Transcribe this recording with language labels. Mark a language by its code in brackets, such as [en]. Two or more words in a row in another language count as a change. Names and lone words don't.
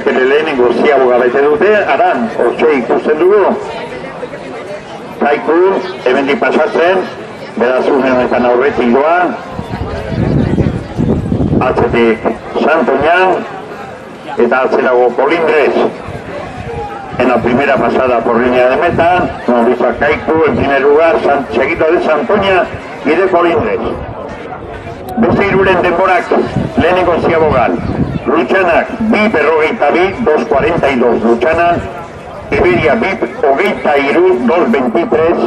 [eu] lehenengo ziaboga bete dute, aran, hortxe ikusten dugu. Kaiku, hemendik pasatzen, beraz honetan aurretik doa. Atzetik Santoña, eta atzerago Colindres. [es] En la primera pasada por línea de meta, como dice Kaiku, en primer lugar, seguido de Santoña y de Colindres. [eu] Beste iruren denborak lehenengo ziabogan. Luchanak, bi berrogeita bi, 2.42. Luchana, Iberia, bi hogeita iru, 2.23.